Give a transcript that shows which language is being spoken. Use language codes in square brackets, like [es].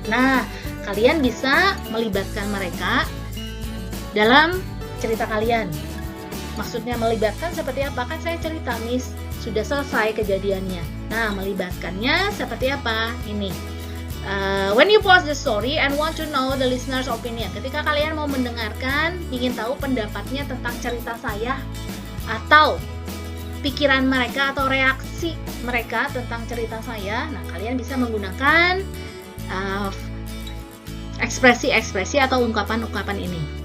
[id] Nah, kalian bisa melibatkan mereka dalam cerita kalian. Maksudnya melibatkan seperti apa? Kan saya cerita, Miss, sudah selesai kejadiannya. Nah, melibatkannya seperti apa? Ini. [en] When you pause the story and want to know the listener's opinion. [id] Ketika kalian mau mendengarkan, ingin tahu pendapatnya tentang cerita saya, atau pikiran mereka atau reaksi mereka tentang cerita saya, nah kalian bisa menggunakan ekspresi-ekspresi atau ungkapan-ungkapan ini.